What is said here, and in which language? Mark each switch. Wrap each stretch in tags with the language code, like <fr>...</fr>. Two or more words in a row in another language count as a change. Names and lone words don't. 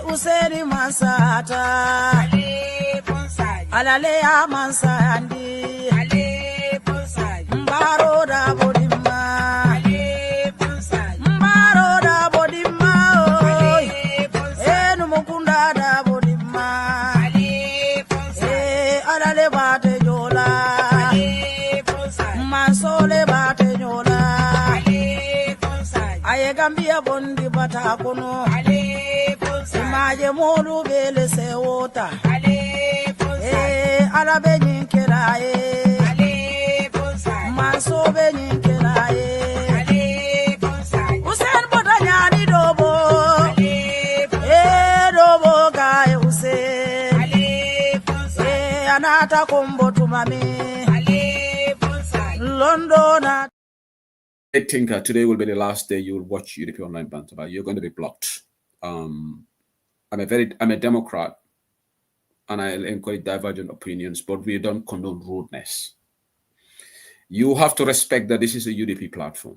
<man>Useni masata. Alale ya mansandi Ale fonsaje. Mbaro da bodima Ale fonsaje. Mbaro da bodima Ale fonsaje. Enu mukunda da bodima Ale fonsaje. Alale bate jola Ale fonsaje. Mansole bate jola Ale fonsaje. Aye gambia bondi bata kono Ale fonsaje. Maje molu bele se wota Ale ala be nyinkela Ale fonsaje. Manso be nyinkela Ale fonsaje. Usen bota nyani dobo Ale dobo gae usen Ale fonsaje. anata kombo tumami Ale fonsaje. Londona</man> <en>I think today will be the last day you'll watch UDP Online Banter. You're going to be blocked. I'm a Democrat, and I encourage divergent opinions, but we don't condone rudeness. You have to respect that this is a UDP platform.</en>